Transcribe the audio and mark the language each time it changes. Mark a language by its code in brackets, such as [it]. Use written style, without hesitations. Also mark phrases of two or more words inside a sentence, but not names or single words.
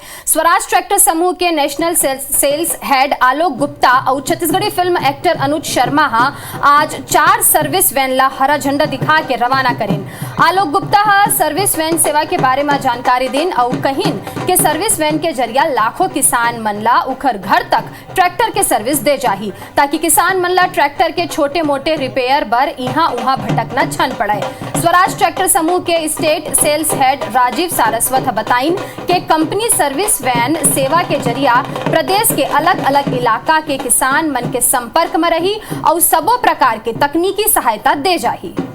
[hne] स्वराज ट्रैक्टर समूह के [en] national sales head [hne] आलोक गुप्ता और छत्तीसगढ़ी [en] film actor [hne] अनुज शर्मा आज 4 [en] service van [hne] ला हरा झंडा दिखा के रवाना करें। आलोक गुप्ता [en] service van [hne] सेवा के बारे में जानकारी दें और कहिन के [en] service van [hne] के जरिया लाखों किसान मन ला उखर घर तक ट्रैक्टर के सर्विस दे जाही, ताकि किसान मन ला ट्रैक्टर के छोटे मोटे रिपेयर बर इहाँ उहाँ भटकना छन पड़े। स्वराज ट्रैक्टर समूह के [en] state sales head [hne] राजीव सारस्वत बताइन कि कंपनी [en] service van [hne] सेवा के जरिया प्रदेश के अलग अलग इलाका के किसान मन के संपर्क में रही और सबो प्रकार के तकनीकी सहायता दे जाही।